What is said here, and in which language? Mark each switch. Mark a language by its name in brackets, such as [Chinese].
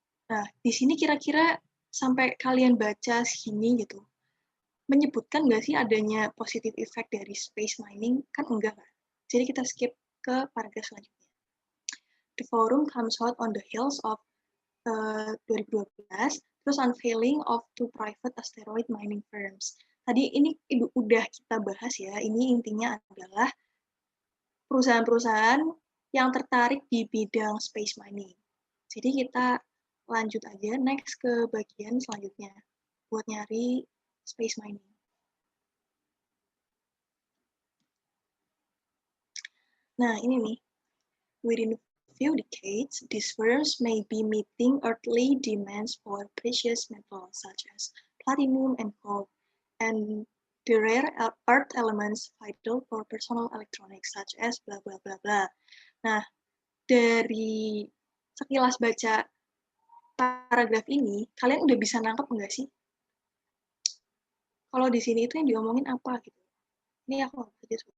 [Indonesian] Nah, di sini kira-kira sampai kalian baca sini gitu, menyebutkan nggak sih adanya positive effect dari space mining? Kan enggak kan? Jadi kita skip ke paragraf selanjutnya. [English] The forum comes out on the heels of 2012, [Indonesian] terus [English] unveiling of two private asteroid mining firms. [Indonesian] Tadi ini udah kita bahas ya, ini intinya adalah perusahaan-perusahaan yang tertarik di bidang space mining. Jadi kita lanjut aja next ke bagian selanjutnya buat nyari space mining. Nah, ini nih. [English] Within a few decades, these firms may be meeting earthly demands for precious metals such as platinum and gold, and the rare earth elements vital for personal electronics such as bla bla bla bla. [Indonesian] Nah, dari sekilas baca paragraf ini, kalian udah bisa nangkep nggak sih? Kalau di sini itu yang diomongin apa gitu? Ini aku baca.